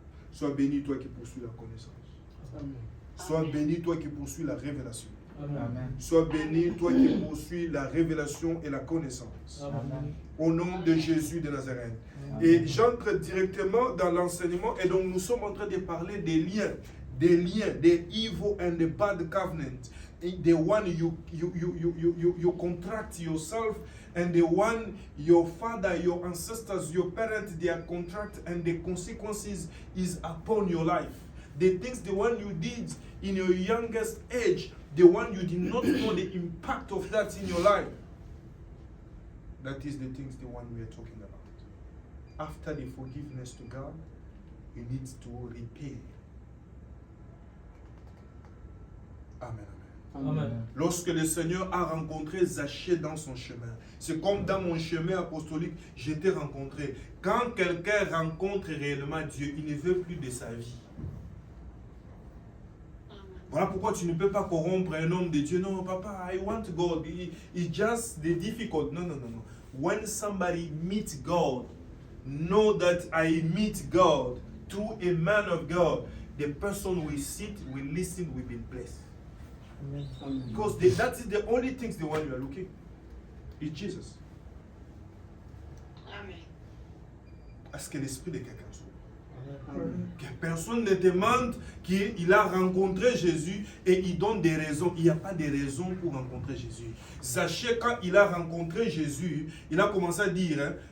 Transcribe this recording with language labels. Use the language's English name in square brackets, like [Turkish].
[French] Sois béni toi qui poursuis la connaissance. Amen. Sois béni toi qui poursuis la révélation. Amen. Sois béni toi qui poursuis la révélation et la connaissance. Amen. Au nom de Jésus de Nazareth. Amen. Et j'entre directement dans l'enseignement et donc nous sommes en train de parler des liens, des [English] evil and the bad covenant. The one you contract yourself, and the one your father, your ancestors, your parents, they are contract, and the consequences is upon your life. The things, the one you did in your youngest age, the one you did not know the impact of that in your life. That is the things, the one we are talking about. After the forgiveness to God, you need to repay. Amen. Amen. [French] Lorsque le Seigneur a rencontré Zachée dans son chemin, c'est comme dans mon chemin apostolique, j'ai été rencontré. Quand quelqu'un rencontre réellement Dieu, il ne veut plus de sa vie. Voilà pourquoi tu ne peux pas corrompre un homme de Dieu. Non, papa, [English] I want God. It's just the difficult. No. When somebody meets God, know that I meet God through a man of God. The person will sit, will listen, will be blessed. Because that is the only things the one you are looking. It's Jesus. Amen. [French] Est-ce que l'esprit de quelqu'un soit? Que personne ne demande qu'il a rencontré Jésus et il donne des raisons. Il n'y a pas de raison pour rencontrer Jésus. Sachez, quand il a rencontré Jésus, il a commencé à dire,